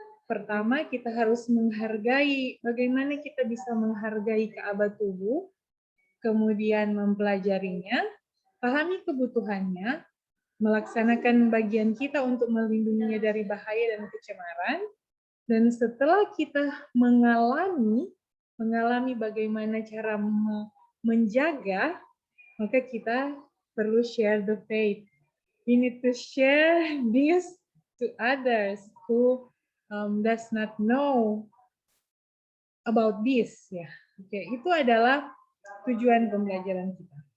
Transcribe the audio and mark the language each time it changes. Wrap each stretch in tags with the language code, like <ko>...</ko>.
<id>Pertama, kita harus menghargai bagaimana kita bisa menghargai keabah tubuh, kemudian mempelajarinya, pahami kebutuhannya, melaksanakan bagian kita untuk melindunginya dari bahaya dan kecemaran, dan setelah kita mengalami bagaimana cara menjaga, maka kita perlu</id> <en>share the faith. We need to share this to others who does not know about this.</en> <id>Ya, oke, itu adalah tujuan pembelajaran kita.</id>